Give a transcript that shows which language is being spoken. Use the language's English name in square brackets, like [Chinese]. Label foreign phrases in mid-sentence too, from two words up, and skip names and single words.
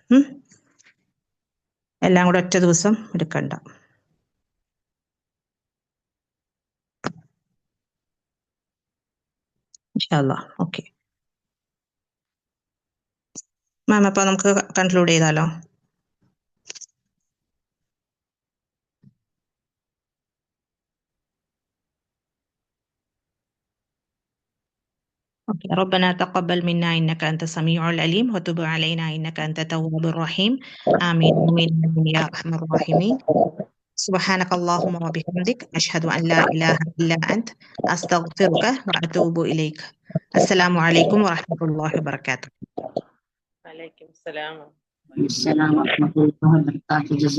[Malayalam] എല്ലാം കൂടെ ഒറ്റ ദിവസം എടുക്കണ്ട. ഇൻഷാല്ലാ. [English] okay ma'am, [Malayalam] അപ്പോൾ നമുക്ക് കൺക്ലൂഡ് ചെയ്താലോ? [Arabic] ربنا تقبل منا إنك أنت السميع العليم وتب علينا إنك أنت التواب الرحيم. آمين آمين يا أرحم الراحمين. سبحانك اللهم وبحمدك أشهد أن لا إله إلا أنت أستغفرك وأتوب إليك. السلام عليكم ورحمة الله وبركاته. وعليكم السلام. السلام ورحمة الله وبركاته.